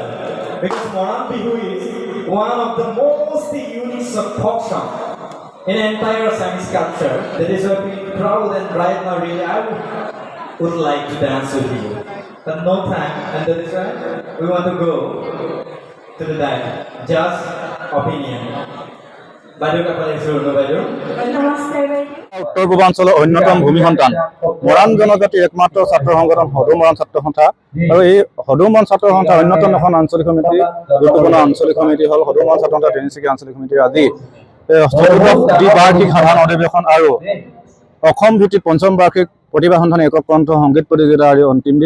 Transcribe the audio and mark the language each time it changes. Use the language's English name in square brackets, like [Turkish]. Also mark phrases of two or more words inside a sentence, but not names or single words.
[English] Because Moran Bihu is one of the most unique folk song in entire Assamese culture. That is why we proud and right now really I would like to dance with you. But no time, and that is why we want to go to the dance. Just opinion. Badu kapal isuru badu. Namaste badu. [Assamese] উত্তৰ পূৰ্বাঞ্চলৰ অন্যতম ভূমি সন্তান মৰাণ জনজাতিৰ একমাত্ৰ ছাত্ৰ সংগঠন সদৌমৰণ ছাত্ৰ সন্থা আৰু এই সদৌমৰণ ছাত্ৰ সন্থাৰ অন্যতম এখন আঞ্চলিক সমিতি গুৰুত্বপূৰ্ণ আঞ্চলিক সমিতি হ'ল সদৌমৰণ ছাত্ৰ সন্থা তিনিচুকীয়া আঞ্চলিক সমিতিৰ আজি দ্বিবাৰ্ষিক সাধাৰণ অধিৱেশন আৰু অসম ভিত্তিক পঞ্চম বাৰ্ষিক প্ৰতিভা সন্ধানী একক কণ্ঠ সংগীত প্ৰতিযোগিতাৰ অন্তিম দিন।